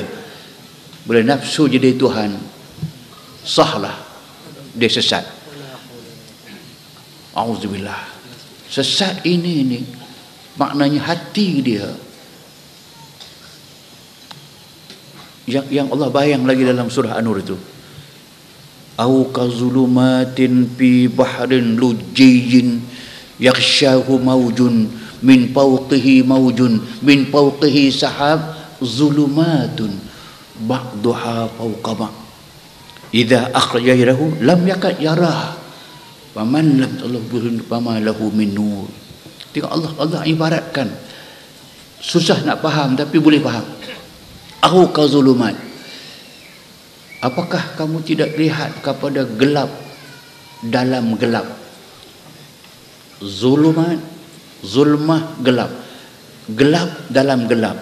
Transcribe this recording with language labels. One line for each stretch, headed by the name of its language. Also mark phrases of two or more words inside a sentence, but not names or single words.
Malay: Boleh nafsu jadi Tuhan, sahlah dia sesat. Auzubillah. Sesat ini maknanya hati dia yang Allah bayang lagi dalam surah An-Nur itu.
Arabic: أو كظلمات في بحر لجي يغشاه موج من فوقه موج من فوقه سحاب ظلمات بعضها فوق بعض إذا أخرج يده لم يكد يراها ومن لم تلبه فما له من نور.
Malay: Tengok Allah ibaratkan, susah nak faham tapi boleh faham.
Arabic: أو كظلمات,
Malay: apakah kamu tidak lihat kepada gelap dalam gelap? Zulumat, zulmah, gelap, gelap dalam gelap.